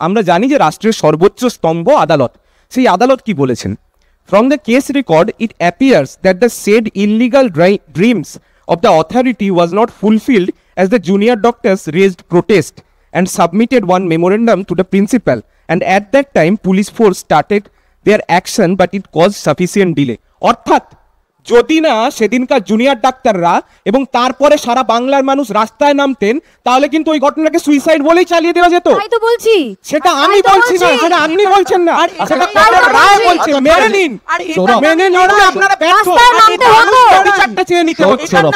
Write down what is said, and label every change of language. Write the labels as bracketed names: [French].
[Bangla] আমরা জানি যে রাষ্ট্রের সর্বোচ্চ স্তম্ভ আদালত, সেই আদালত কি বলেছেন? [English] From the case record, it appears that the said illegal dreams of the authority was not fulfilled as the junior doctors raised protest and submitted one memorandum to the principal, and at that time police force started their action, but it caused sufficient delay. [Bangla] অর্থাৎ যদি না সেদিনকার junior ডাক্তাররা এবং তারপরে সারা বাংলার মানুষ রাস্তায় নামতেন, তাহলে কিন্তু ওই ঘটনাকে সুইসাইড বলেই চালিয়ে দেওয়া যেত। তাই তো বলছি, সেটা আমি বলছি না, সেটা আপনি বলছেন না, সেটা কোর্টের রায় বলছে। মেনে নিন, মেনে নিন, আপনারা ব্যর্থ, বিচারটা চেয়ে নিতে হচ্ছে।